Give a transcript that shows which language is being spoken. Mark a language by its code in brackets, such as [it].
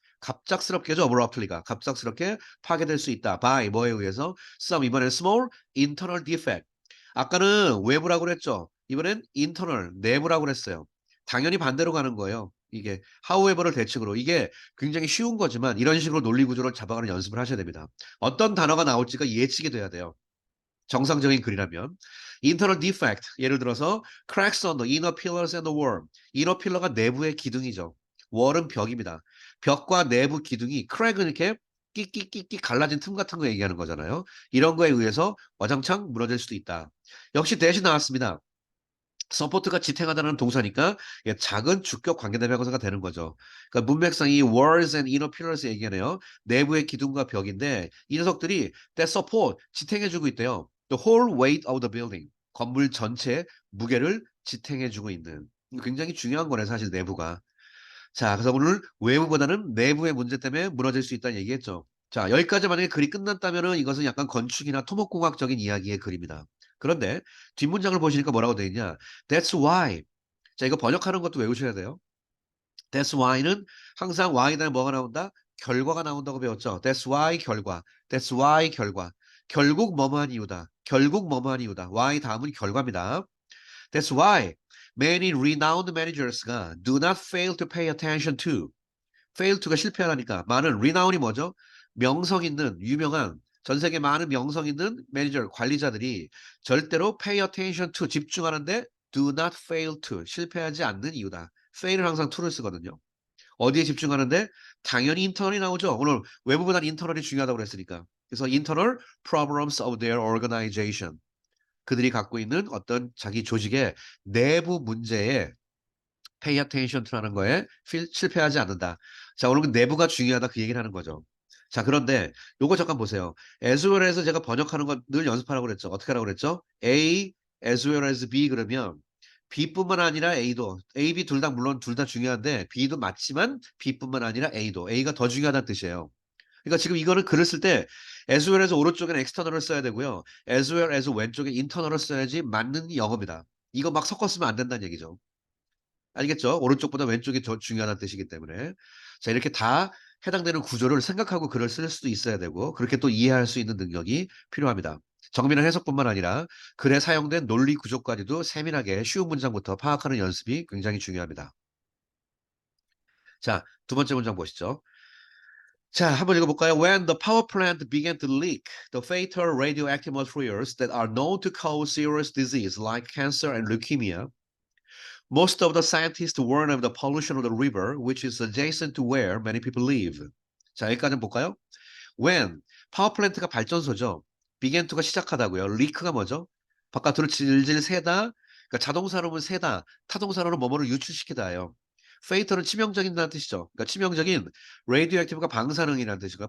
[ko] 갑작스럽게죠, abruptly가. 갑작스럽게 파괴될 수 있다. by, 뭐에 의해서? [en] some, [ko] 이번엔 [en] small, internal defect. [ko] 아까는 외부라고 그랬죠. 이번엔 internal, 내부라고 그랬어요. 당연히 반대로 가는 거예요. 이게 however를 대칭으로. 이게 굉장히 쉬운 거지만 이런 식으로 논리 구조를 잡아가는 연습을 하셔야 됩니다. 어떤 단어가 나올지가 예측이 돼야 돼요. 정상적인 글이라면 [en] internal defect [ko] 예를 들어서 [en] cracks on the inner pillars and the wall inner [ko] 필러가 내부의 기둥이죠. wall은 벽입니다. 벽과 내부 기둥이 crack은 이렇게 끼끼끼끼 갈라진 틈 같은 거 얘기하는 거잖아요. 이런 거에 의해서 와장창 무너질 수도 있다. 역시 대신 나왔습니다. 서포트가 지탱하다는 동사니까 작은 주격 관계대명사가 되는 거죠. 그러니까 문맥상 이 [en] walls and inner pillars [ko] 얘기하네요. 내부의 기둥과 벽인데 이 녀석들이 that support 지탱해주고 있대요. [en] The whole weight of the building [ko] 건물 전체의 무게를 지탱해주고 있는 굉장히 중요한 거네 사실 내부가. 자, 그래서 오늘 외부보다는 내부의 문제 때문에 무너질 수 있다는 얘기했죠. 자, 여기까지 만약에 글이 끝났다면은 이것은 약간 건축이나 토목공학적인 이야기의 글입니다. 그런데 뒷문장을 보시니까 뭐라고 되어 있냐? [en] That's why. [ko] 자, 이거 번역하는 것도 외우셔야 돼요. That's why는 항상 why 다음에 뭐가 나온다? 결과가 나온다고 배웠죠. [en] That's why 결과. That's why 결과. [ko] 결국 뭐뭐한 이유다. 결국 뭐뭐한 이유다. why 다음은 결과입니다. [en] That's why many renowned managers가 do not fail to pay attention to. [ko] fail to가 실패하라니까. 많은 renown이 뭐죠? 명성 있는 유명한 전 세계 많은 명성 있는 매니저 관리자들이 절대로 [en] pay attention to [ko] 집중하는데 [en] do not fail to [ko] 실패하지 않는 이유다. fail은 항상 to를 쓰거든요. 어디에 집중하는데 당연히 인터널이 나오죠. 오늘 외부보다는 인터널이 중요하다고 그랬으니까. 그래서 [en] internal problems of their organization. [ko] 그들이 갖고 있는 어떤 자기 조직의 내부 문제에 [en] pay attention to [ko] 라는 거에 실패하지 않는다. 자, 오늘 그 내부가 중요하다 그 얘기를 하는 거죠. 자, 그런데 요거 잠깐 보세요. as well as 제가 번역하는 거 늘 연습하라고 그랬죠. 어떻게 하라고 그랬죠? [en] A as well as B [ko] 그러면 B뿐만 아니라 A도 A, B 둘 다 물론 둘 다 중요한데 B도 맞지만 B뿐만 아니라 A도 A가 더 중요하다는 뜻이에요. 그러니까 지금 이거는 글을 쓸 때 as well as 오른쪽에는 external을 써야 되고요. as well as 왼쪽에 internal을 써야지 맞는 영어입니다. 이거 막 섞어 쓰면 안 된다는 얘기죠. 알겠죠? 오른쪽보다 왼쪽이 더 중요하다는 뜻이기 때문에. 자, 이렇게 다 해당되는 구조를 생각하고 글을 쓸 수도 있어야 되고, 그렇게 또 이해할 수 있는 능력이 필요합니다. 정밀한 해석뿐만 아니라 글에 사용된 논리 구조까지도 세밀하게 쉬운 문장부터 파악하는 연습이 굉장히 중요합니다. 자, 두 번째 문장 보시죠. 자, 한번 읽어볼까요? [en] When the power plant began to leak the fatal radioactive materials that are known to cause serious disease like cancer and leukemia, most of the scientists warn of the pollution of the river, which is adjacent to where many people live. [ko] 자, 여기까지 볼까요? When 파워플랜트가 발전소죠. began to가 시작하다고요. leak가 뭐죠? 바깥으로 질질 새다. 그러니까 자동사로는 새다. 타동사로는 뭐뭐를 유출시키다예요. fatal은 치명적인다는 뜻이죠. 그러니까 치명적인 radioactive가 방사능이라는 뜻이고요.